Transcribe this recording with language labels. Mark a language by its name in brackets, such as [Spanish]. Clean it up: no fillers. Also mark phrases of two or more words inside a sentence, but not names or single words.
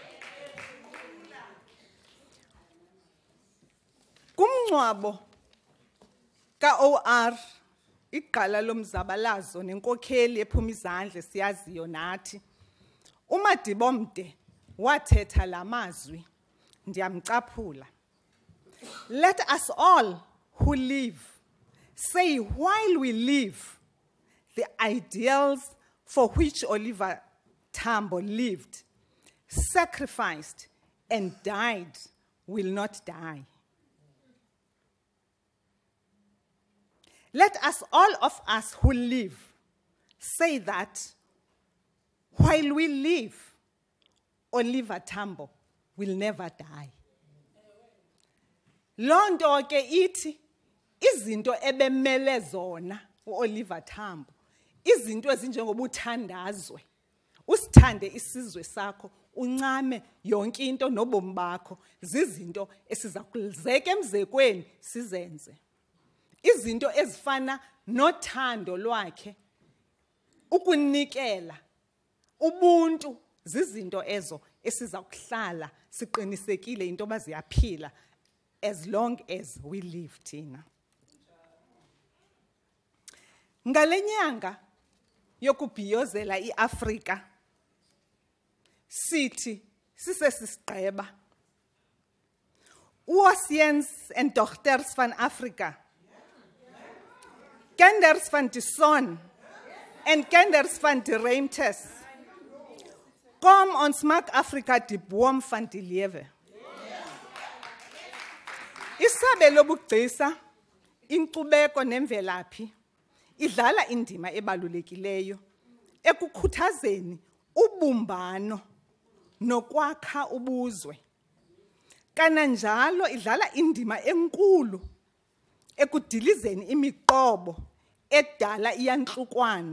[Xhosa] Kumncwabo ka-OR igqala lomzabalazo nenkokheli ephuma izandla siyaziyo nathi, uMadibomde wathetha la mazwi ndiyamcaphula. [English] Let us all who live say while we live the ideals for which Oliver Tambo lived, sacrificed and died will not die. Let us, all of us who live, say that while we live, Oliver Tambo will never die. [Xhosa] Loo nto ke ithi izinto ebemele zona uOliver Tambo, izinto ezinjengobuthandazwe, usithande isizwe sakho, uncame yonke into nobomi bakho, zizinto esizakulizeka emzekweni sizenze. Izinto ezifana nothando lwakhe, ukunikela, ubuntu, zizinto ezo esizakuhlala siqinisekile into baziyaphila [English] as long as we live [Xhosa] thina. Ngalenyanga yokubhiyozela iAfrika sithi sisesisigqeba [Afrikaans] Oosiens en dogters van Afrika, kinders van die son en kinders van die ruimtes, kom ons maak Afrika die boom van die lewe. [Xhosa] Isabelo bugcisa inkcubeko nemvelaphi idlala indima ebalulekileyo ekukhuthazeni ubumbano nokwakha ubuzwe. Kananjalo idlala indima enkulu ekudilizeni imiqobo edala iyantlukwano.